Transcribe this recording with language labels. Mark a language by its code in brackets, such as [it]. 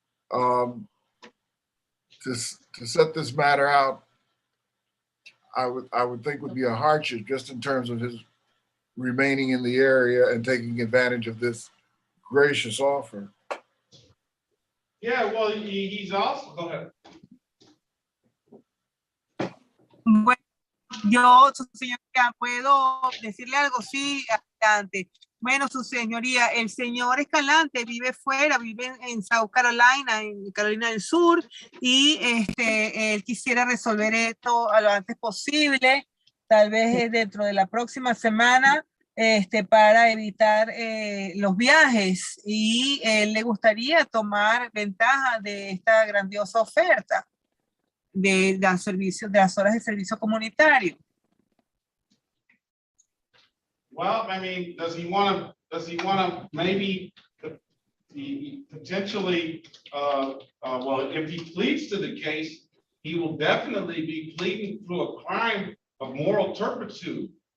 [en] To set this matter out, I would think would be a hardship just in terms of his remaining in the area and taking advantage of this gracious offer. Yeah, well, he's also, go ahead. [es] Bueno, yo, su señoría, ¿puedo decirle algo? Sí, adelante. Bueno, su señoría, el señor Escalante vive fuera, vive en South Carolina, en Carolina del Sur, y él quisiera resolver esto a lo antes posible, tal vez dentro de la próxima semana, para evitar los viajes, y él le gustaría tomar ventaja de esta grandiosa oferta de las horas de servicio comunitario. [en] Well, I mean, does he want to maybe potentially, well, if he pleads to the case, he will definitely be pleading through a crime of moral turpitude.